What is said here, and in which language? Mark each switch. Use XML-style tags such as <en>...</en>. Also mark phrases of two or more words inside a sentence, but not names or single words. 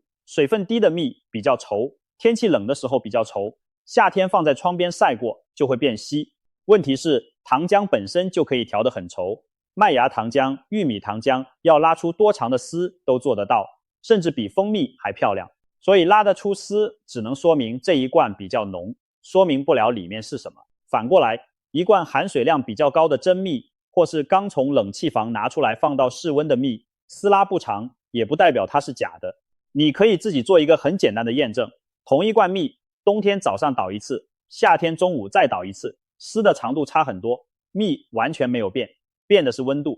<zh>水分低的蜜比較稠，天氣冷的時候比較稠，夏天放在窗邊曬過就會變稀。問題是糖漿本身就可以調得很稠，麥芽糖漿、玉米糖漿要拉出多長的絲都做得到，甚至比蜂蜜還漂亮。所以拉得出絲只能說明這一罐比較濃，說明不了裡面是什麼。反過來，一罐含水量比較高的真蜜，或是剛從冷氣房拿出來放到室溫的蜜，絲拉不長也不代表它是假的。你可以自己做一個很簡單的驗證，同一罐蜜，冬天早上倒一次，夏天中午再倒一次，絲的長度差很多，蜜完全没有变，变的是温度。</zh>